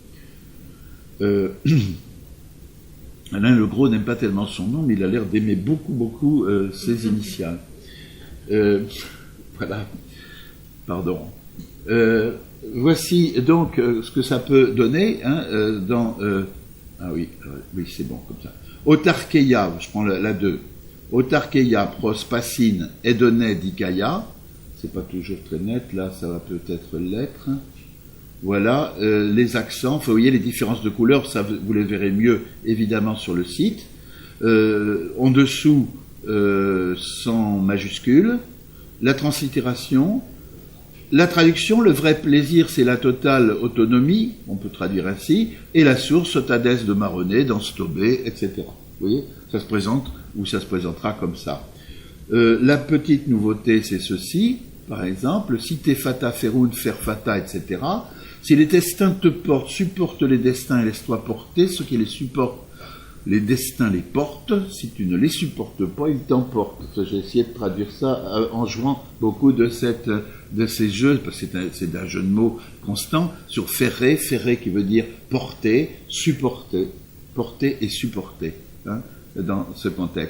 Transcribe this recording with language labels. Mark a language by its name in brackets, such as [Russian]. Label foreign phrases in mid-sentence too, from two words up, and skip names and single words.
[French] Alain Legros n'aime pas tellement son nom, mais il a l'air d'aimer beaucoup ses initiales. Voilà. Pardon. Voici donc ce que ça peut donner dans... ah oui, c'est bon comme ça. Autarkeia, je prends la 2. [Greek] αὐτάρκεια πρὸς πᾶσιν ἡδονὴ δικαία, [French] c'est pas toujours très net, là ça va peut-être l'être. Voilà, les accents, vous voyez les différences de couleurs, ça vous les verrez mieux évidemment sur le site. En dessous, sans majuscule, la translittération, la traduction, le vrai plaisir c'est la totale autonomie, on peut traduire ainsi, et la source, Sotades de Maronnet, dans Stobé, etc. Vous voyez, ça se présente, ou ça se présentera comme ça. La petite nouveauté, c'est ceci, par exemple, [Latin] si te fata ferunt fer fata, [French] etc. Si les destins te portent, supportent les destins et laisse-toi porter, ceux qui les supportent les destins les portent, si tu ne les supportes pas, ils t'emportent. J'ai essayé de traduire ça en jouant beaucoup de ces jeux, parce que c'est un jeu de mots constant, sur ferrer qui veut dire porter, supporter, porter et supporter, hein, dans ce contexte.